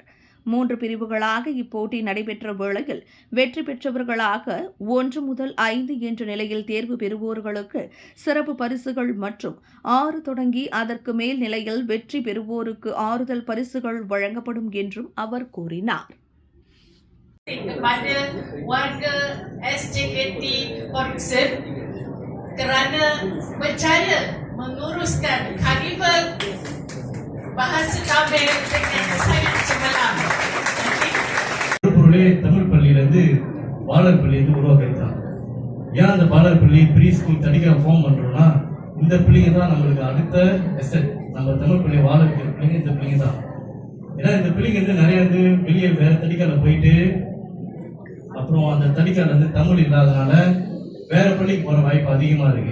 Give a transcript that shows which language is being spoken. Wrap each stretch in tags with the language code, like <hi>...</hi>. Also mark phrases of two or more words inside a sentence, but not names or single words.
<ta>3 பிரிவுகளாக இப்போட்டி நடைபெற்ற வேளையில் வெற்றி பெற்றவர்களாக 1 முதல் 5 என்ற நிலையில் தேர்வு பெறுவோர்களுக்கு சிறப்பு பரிசுகள் மற்றும் 6 தொடங்கி அதற்கு மேல் நிலையில் வெற்றி பெறுவோருக்கு ஆறுதல் பரிசுகள் வழங்கப்படும் என்றும் அவர் கூறினார்.</ta> <ms>Kepada warga SJKT Porticsson kerana percaya menguruskan karnival bahasa Tamil dengan sangat cemerlang.</ms> <ta>தமிழ் பள்ளியிலிருந்து பாலர் பள்ளியிலிருந்து உருவாக்கிருக்காங்க. ஏன் அந்த பாலர் பள்ளி</ta> <en>pre school</en> <ta>தனிக்காக ஃபார்ம் பண்றோம்னா, இந்த பிள்ளைங்க தான் நம்மளுக்கு அடுத்த எஸ்எட். நம்ம தமிழ் பள்ளி வாழருக்கு பிள்ளைங்க இந்த பிள்ளைங்க தான். ஏன்னா இந்த பிள்ளைங்க வந்து நிறைய வந்து வெளியே வேற தடிக்கால போயிட்டு அப்புறம் அந்த தடிக்கால வந்து தமிழ் இல்லாதனால வேற பள்ளிக்கு போற வாய்ப்பு அதிகமா இருக்கு.</ta>